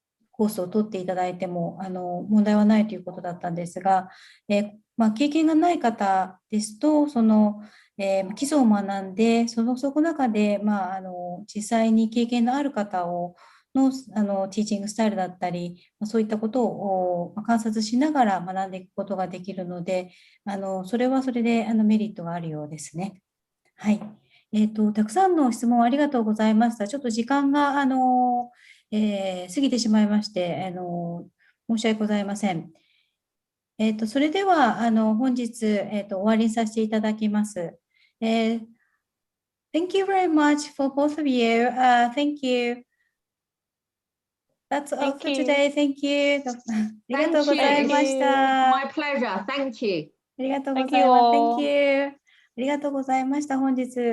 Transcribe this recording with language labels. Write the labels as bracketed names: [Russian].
[Japanese] コースを取っていただいても問題はないということだったんですが、経験がない方ですと、基礎を学んで、その中で、実際に経験のある方のティーチングスタイルだったり、そういったことを観察しながら学んでいくことができるので、それはそれでメリットがあるようですね。はい。たくさんの質問ありがとうございました。ちょっと時間が過ぎてしまいまして、申し訳ございません。それでは本日、終わりにさせていただきます。 [English] Thank you very much for both of you. Thank you. That's all for today. Thank you. [Japanese] ありがとうございました。 [English] My pleasure. Thank you. [Japanese] ありがとうございます。 [English] Thank you. [Japanese] ありがとうございました。本日